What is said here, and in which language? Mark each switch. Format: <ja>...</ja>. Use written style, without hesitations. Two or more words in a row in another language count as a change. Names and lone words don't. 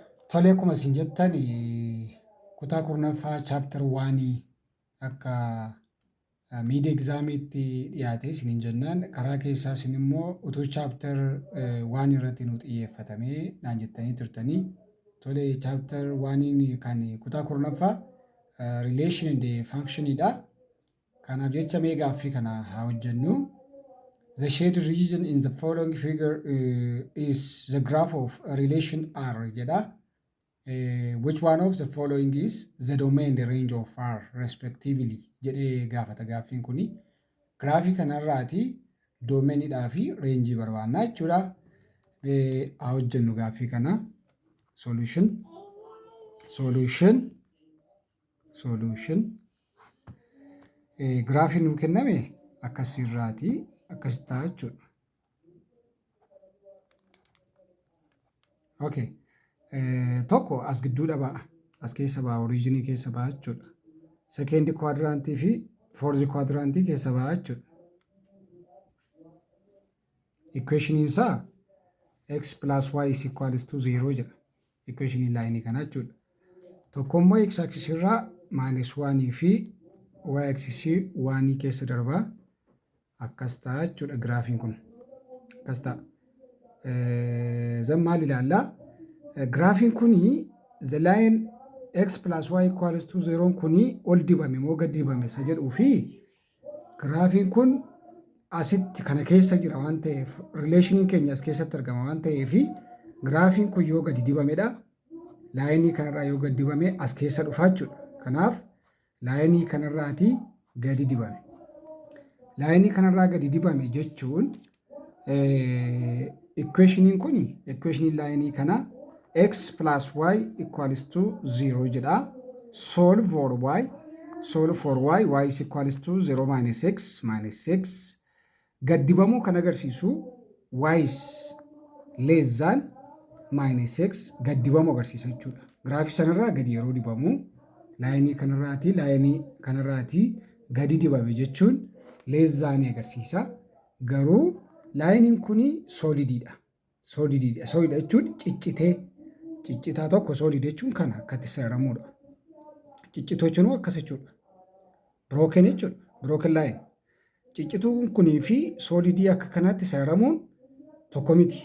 <om>Tolee, akkuma isin jettan kutaa kurnaffaa chaaptar 1 akka miid egzaamiitti dhiyaate isiniin jennaan karaa keessaa isin immoo utuu chaaptar 1 irratti nu xiyyeeffatamee naan jettanii turtanii. Tolee, chaaptar 1 kan kutaa kurnaffaa</om> <en>relation and function</en> <om>dha. Kanaaf jecha mee gaaffii kana haa hojjennu.</om> <en>The shaded region in the following figure is the graph of a relation R jedha. Which one of the following is the domain, the range of R respectively</en> <om>jedhee gaafata gaaffiin kuni. Giraafii kanarraati doomeenidhaa fi reenjii barbaannaa jechuudha. Haa hojjennu gaaffii kana. Solution. Giraafiin nuu kenname akkasirraati. Akkasitti ta'a jechuudha. Okay. Tokko as gidduudha ba'a. As keessa ba'a. Oriijinii keessa ba'a jechuudha. Sekeendii kwaadiraantii fi foorzii kwaadiraantii keessa ba'a jechuudha. Equationii isaa</om> <en>x plus y is equals to 0 jedha.</en> <om>Equationii laayinii kana jechuudha. Tokkommoo x axis irraa minus 1 fi y axis 1 keessa darbaa. Akkas ta'a jechuudha giraafiin kun. Akkas ta'a. Zan maal ilaallaa? Giraafiin kuni</om> <en>the line x plus y equals to 0</en> <om>kuni ol dibame moo gad dibame isa jedhuu fi giraafiin kun asitti kana keessa jira waan ta'eef rileeshiniin keenya as keessatti argama waan ta'eef giraafiin kun yoo gadi dibamedha. Laayinii kanarraa yoo gadi dibame as keessa dhufaa jechuudha. Kanaaf laayinii kanarraati gadi dibame. Laayinii kanarraa gadi dibame jechuun equationiin kuni equationii laayinii kana</om> <en>x plus y equals to 0</en> <om>jedha.</om> <en>Solve for y is equals to 0 minus x.</en> <om>Gad dibamuu kan agarsiisu</om> <en>y is less than minus x</en> <om>gad dibamuu agarsiisa jechuudha. Giraafii sanarraa gadi yeroo dibamu laayinii kanarraati gadi dibame jechuun</om> <en>less than</en> <om>agarsiisa. Garuu laayiniin kuni soolidiidha. Soolididha jechuun ciccitaa tokko soolid jechuun kana akkatti saramuudha. Ciccituu jechuun akkas jechuudha. Broken jechuudha.</om> <en>Broken line.</en> <om>Ciccituun kunii fi soolidii akka kanaatti saramuun tokko miti.</om>